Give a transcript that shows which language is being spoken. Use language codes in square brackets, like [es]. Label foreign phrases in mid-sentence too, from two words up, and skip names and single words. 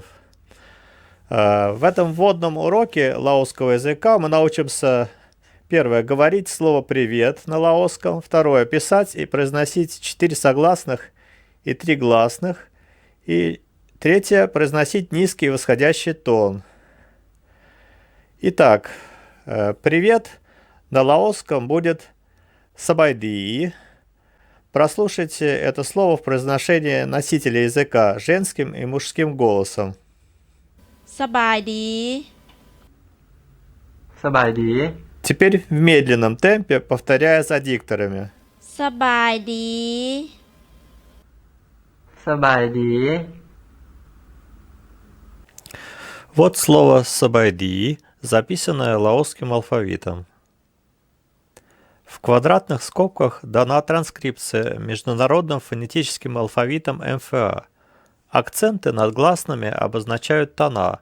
[ru] В этом вводном уроке лаосского языка мы научимся, первое, говорить слово «привет» на лаосском, второе, писать и произносить 4 согласных и 3 гласных, и третье, произносить низкий и восходящий тон. Итак, «привет» на лаосском будет «сабайди». Прослушайте это слово в произношении носителя языка женским и мужским голосом. [lo] ສະບາຍດີ ສະບາຍດີ [ru] Теперь в медленном темпе, повторяя за дикторами. [lo] ສະບາຍດີ ສະບາຍດີ [ru] Вот слово «сабайди», записанное лаосским алфавитом. В квадратных скобках дана транскрипция международным фонетическим алфавитом МФА. Акценты над гласными обозначают тона.